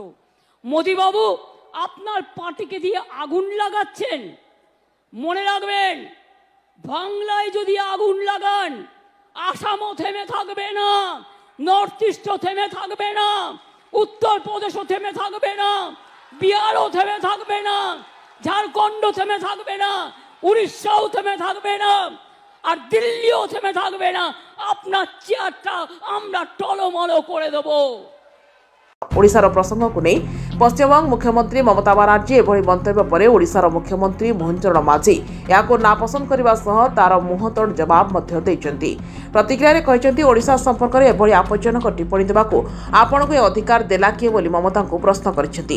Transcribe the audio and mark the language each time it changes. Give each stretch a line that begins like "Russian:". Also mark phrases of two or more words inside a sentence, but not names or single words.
Bangla: মোদিবাবু আপনার পার্টিকে দিয়ে আগুন লাগাচ্ছেন, মনে রাখবেন বাংলায় যদি আগুন লাগান আসামও থেমে থাকবে না, নর্থ ইস্টও থেমে থাকবে না, উত্তরপ্রদেশও থেমে থাকবে না, বিহারও থেমে থাকবে না, ঝাড়খণ্ডও থেমে থাকবে না, উড়িষ্যাও থেমে থাকবে না, আর দিল্লিও থেমে থাকবে না। আপনার চেয়ারটা আমরা টলমল করে দেব।
Odia: ଓଡ଼ିଶାର ପ୍ରସଙ୍ଗକୁ ନେଇ ପଶ୍ଚିମବଙ୍ଗ ମୁଖ୍ୟମନ୍ତ୍ରୀ ମମତା ବାନାର୍ଜୀ ଏଭଳି ମନ୍ତବ୍ୟ ପରେ ଓଡ଼ିଶାର ମୁଖ୍ୟମନ୍ତ୍ରୀ ମୋହନ ଚରଣ ମାଝୀ ଏହାକୁ ନାପସନ୍ଦ କରିବା ସହ ତାର ମୁହଁତୋଡ଼ ଜବାବ ମଧ୍ୟ ଦେଇଛନ୍ତି। ପ୍ରତିକ୍ରିୟାରେ କହିଛନ୍ତି ଓଡ଼ିଶା ସମ୍ପର୍କରେ ଏଭଳି ଆପତ୍ତିଜନକ ଟିପ୍ପଣୀ ଦେବାକୁ ଆପଣଙ୍କୁ ଏ ଅଧିକାର ଦେଲା କିଏ ବୋଲି ମମତାଙ୍କୁ ପ୍ରଶ୍ନ କରିଛନ୍ତି।